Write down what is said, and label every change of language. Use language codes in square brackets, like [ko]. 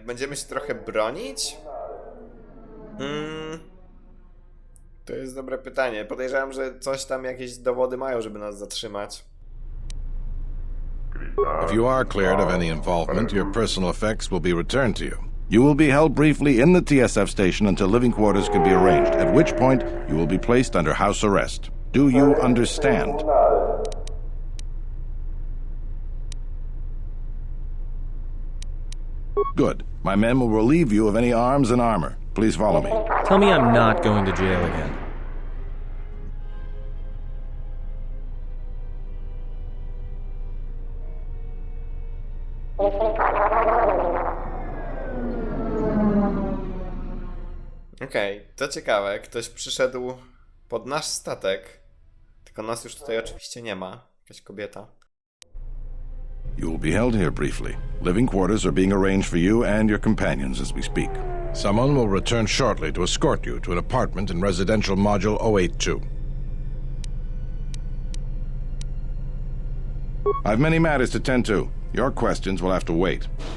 [pl] Będziemy się trochę bronić? To jest dobre pytanie. Podejrzewam, że coś tam, jakieś dowody mają, żeby nas zatrzymać. [en] If you are cleared of any involvement, your personal effects will be returned to you. You will be held briefly in the TSF station until living quarters can be arranged, at which point you will be placed under house arrest. Do you understand? Good. My men will relieve you of any arms and armor. Please follow me. Tell me I'm not going to jail again. [pl] Okej, to ciekawe. Ktoś przyszedł pod nasz statek. Tylko nas już tutaj oczywiście nie ma. Jakaś kobieta. [en] You will be held here briefly. Living quarters are being arranged for you and your companions as we speak. Someone will return shortly to escort you to an apartment in residential module 082. I've many matters to tend to. Your questions will have to wait.